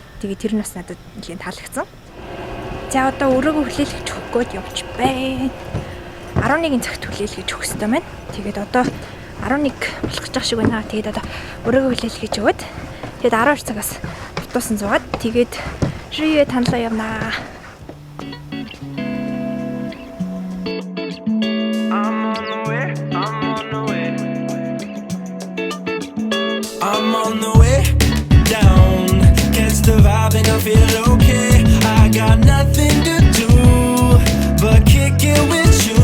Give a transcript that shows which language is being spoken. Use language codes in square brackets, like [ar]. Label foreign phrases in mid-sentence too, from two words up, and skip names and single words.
[mn] Тэгээд тэр нь бас надад нэлийн таалагдсан. За одоо өрөөгөө хүлээлгэж өгөх гээд явж байна. 11 цагт хүлээлгэж өгөх хэрэгтэй байна. Тэгээд одоо 11 болох гэж шиг байна. Тэгээд одоо өрөөгөө хүлээлгэж өгөөд тэгээд 12 цагаас автобусан зугаад тэгээд Ryu Tan-лаа явнаа. [en] I'm on the way down. Catch the vibe and I feel okay. I got nothing to do but kick it with you.